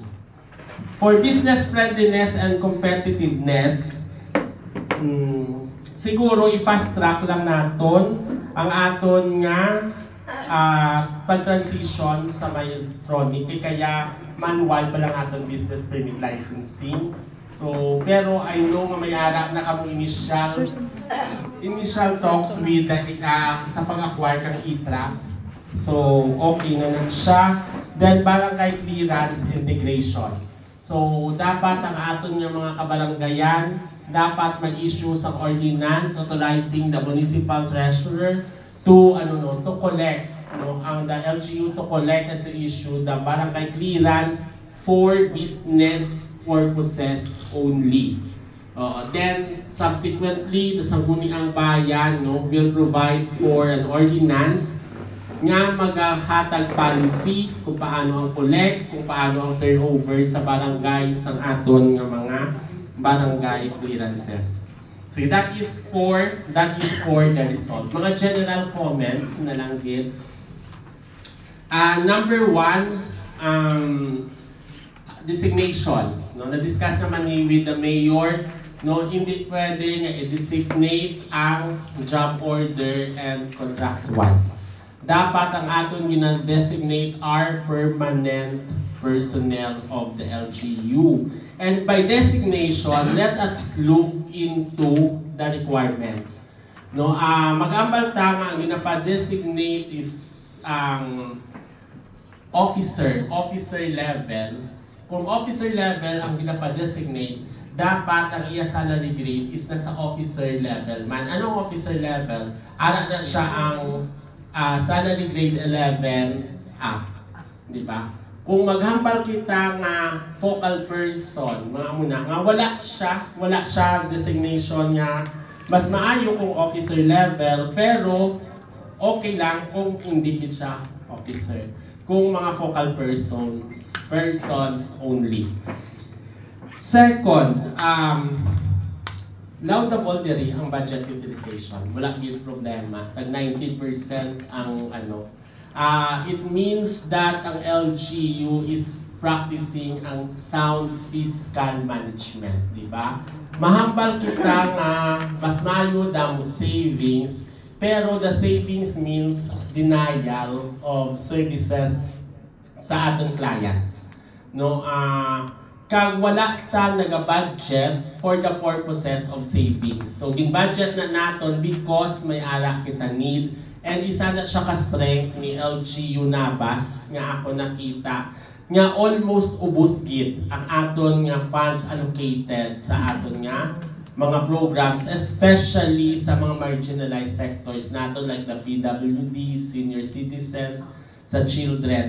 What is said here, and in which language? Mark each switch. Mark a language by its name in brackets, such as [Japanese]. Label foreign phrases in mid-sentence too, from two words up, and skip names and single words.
[English] For business friendliness and competitiveness, [Hiligaynon] siguro i- [English] fast track [Hiligaynon] lang naton ang aton nga pag-transition sa may electronic, kaya manual pa lang aton business permit licensing. So, pero [English] I know [Hiligaynon] nga may ara na kamo [English] initial talks with [Hiligaynon] sa pag-acquire kang e-tracks. So, okay na lang siya. [English] Then, barangay clearance integration. [Hiligaynon] So, dapat ang aton nga mga kabaranggayan, dapat mag-issue sa [English] ordinance authorizing the municipal treasurer to collect, ang the LGU to collect and to issue the barangay clearance for business purposes only. Then, subsequently, the Sangguniang Bayan will provide for an ordinance [Hiligaynon] nga maghahatag policy kung paano ang collect, kung paano ang turnover sa barangay sa aton nga mga barangay clearances. [English] So that is for the result. [Hiligaynon] Mga general comments na lang din. [English] Number 1, designation. [Hiligaynon] Na-discuss naman [English] with the mayor, [Filipino] hindi pwede [Hiligaynon] nga i-designate ang [English] job order and contractual. [Hiligaynon] Dapat ang aton gina-designate are [English] permanent personnel of the LGU. And by designation, let us look into the requirements. [Hiligaynon] No, mag-ambal ta nga ang ginapa-designate is ang [English] officer level. [Hiligaynon] Kung [English] officer level [Hiligaynon] ang ginapa-designate, dapat ang iya [English] salary grade [Hiligaynon] is nasa [English] officer level [Hiligaynon] man. [English] Anong officer level? [Hiligaynon] Ara na siya ang [English] salary grade 11 up. [Filipino] Di ba? [Hiligaynon] Kung maghambal kita nga [English] focal person, [Hiligaynon] mga muna, nga wala siya designation nga mas maayo kung [English] officer level, [Hiligaynon] pero okay lang kung hindi siya officer. Kung mga [English] focal persons only. [Hiligaynon] Second, laudable diri ang [English] budget utilization. [Hiligaynon] Wala gyud problema. Tag 90% ang ano. [English] It means that ang LGU is practicing ang sound fiscal management, [Filipino] di ba? [Hiligaynon] Mahambal kita nga mas mayo dam savings, pero [English] the savings means denial of services [Hiligaynon] sa atong clients. No, kag wala ta naga-budget [English] for the purposes of savings. [Hiligaynon] So gin-budget na naton because may ara kita need, and isa na siya ka-strength ni LGU Nabas nga ako nakita nga almost ubos gid ang aton nga [English] funds allocated [Hiligaynon] sa aton nga mga programs, especially sa mga [English] marginalized sectors [Hiligaynon] nato [English] like the PWD, senior citizens, [Hiligaynon] sa children.